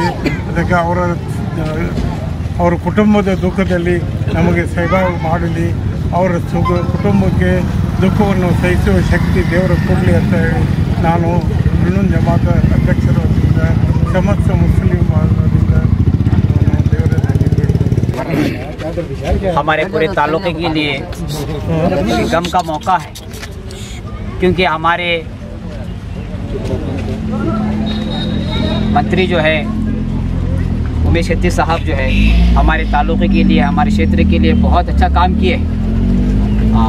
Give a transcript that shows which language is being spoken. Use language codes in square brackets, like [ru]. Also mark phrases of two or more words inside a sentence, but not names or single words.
[kn] ಅದಕ್ಕೆ ಅವರ ಕುಟುಂಬದ ದುಃಖದಲ್ಲಿ ನಮಗೆ ಸೇವಾ ಮಾಡಲಿ. ಅವರ ಕುಟುಂಬಕ್ಕೆ ದುಃಖವನ್ನು ಸಹಿಸುವ ಶಕ್ತಿ ದೇವರ ಕೊಡಲಿ ಅಂತ ಹೇಳಿ ನಾನು ಇನ್ನೊಂದು ಜಮಾತ ಅಧ್ಯಕ್ಷರ ವತಿಯಿಂದ ಸಮಸ್ತ ಮುಸ್ಲಿಂ ಬಾಂಧವರಿಂದ [hi] हमारे पूरे तालुके के लिए गम का मौका है, क्योंकि हमारे मंत्री जो है उमेश कत्ती साहब जो है हमारे तालुके के लिए, हमारे क्षेत्र के लिए बहुत अच्छा काम किए हैं।